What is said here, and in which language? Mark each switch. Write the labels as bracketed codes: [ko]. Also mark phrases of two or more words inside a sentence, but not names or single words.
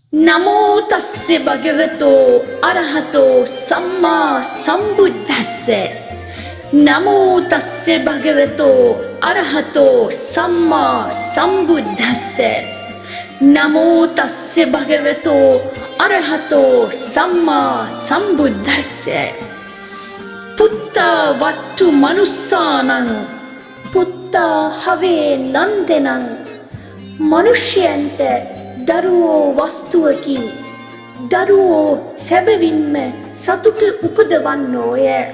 [pi] නමෝ තස්ස භගවතෝ අරහතෝ සම්මා සම්බුද්දස්ස. නමෝ තස්ස භගවතෝ අරහතෝ සම්මා සම්බුද්දස්ස. නමෝ තස්ස භගවතෝ අරහතෝ සම්මා සම්බුද්දස්ස. පුත්තා වත්තු මනුස්සානං පුත්තා හවේ නන්දනං. [si] මනුෂ්‍යයන්ට දරුවෝ වස්තුවකි. දරුවෝ සැබවින්ම සතුට උපදවන්නෝය.